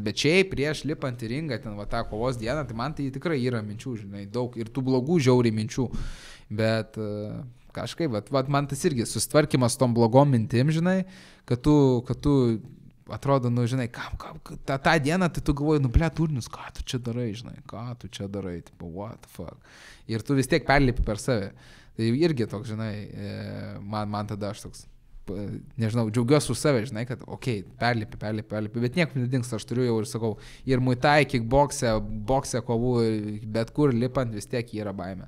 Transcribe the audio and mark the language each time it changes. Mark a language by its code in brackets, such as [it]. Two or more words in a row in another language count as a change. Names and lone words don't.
[lt] bet šiaip prieš lipant į ringą, ten va tą kovos dieną, tai man tai tikrai yra minčių, žinai, daug ir tų blogų žiauriai minčių, bet kažkaip, va man tas irgi susitvarkymas tom blogom mintim, žinai, kad tu atrodo, nu, žinai, tą dieną tai tu galvoji, nu, ble, turnius, ką tu čia darai, žinai, tipo, [en] what the fuck, [lt] ir tu vis tiek perlipi per save, tai irgi toks, žinai, man tada aš toks, nežinau, džiaugiuosi už save, žinai, kad, okei, perlipi, bet niekur nedingsta, aš turiu jau ir sakau, ir muitai, kickbokse, kovų, bet kur lipant vis tiek yra baimė.